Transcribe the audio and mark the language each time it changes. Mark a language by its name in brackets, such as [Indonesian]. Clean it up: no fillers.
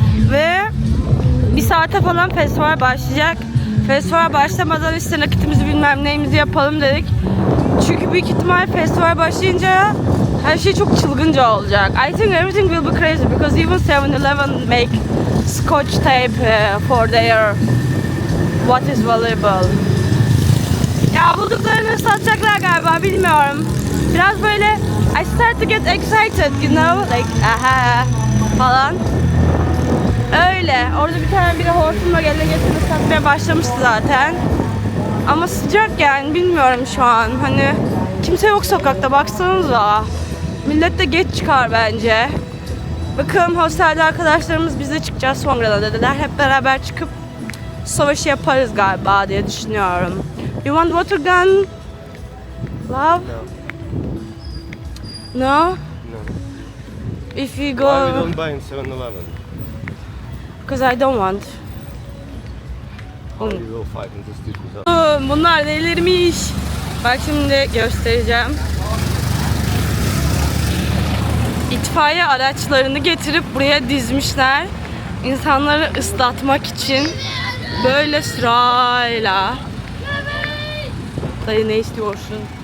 [Turkish] Ve bir saate falan festival başlayacak. Festival başlamadan işte nakitimizi bilmem neyimizi yapalım dedik. Çünkü büyük ihtimal festival başlayınca her şey çok çılgınca olacak. [English] I think everything will be crazy because even 7-Eleven make scotch tape for their what is valuable. [Turkish] Ya bulduklarını satacaklar galiba, bilmiyorum. Biraz böyle [English] I start to get excited, you know, like aha [Turkish] falan. Öyle. Orada bir tane biri hortumla geline getirip satmaya başlamıştı zaten. Ama sıcak yani, bilmiyorum şu an. Hani kimse yok sokakta, baksanıza. Millet de geç çıkar bence. Bakalım hostelde arkadaşlarımız biz de çıkacağız sonra da dediler. Hep beraber çıkıp savaşı yaparız galiba diye düşünüyorum. [English] You want water gun? Love? No? No. If you go... Why we don't buy in 7-Eleven? Because I don't want. How you will fight in the street without... [Turkish] Bunlar delirmiş. Bak şimdi göstereceğim. İtfaiye araçlarını getirip buraya dizmişler. İnsanları ıslatmak için böyle sırayla. Dayı ne istiyorsun?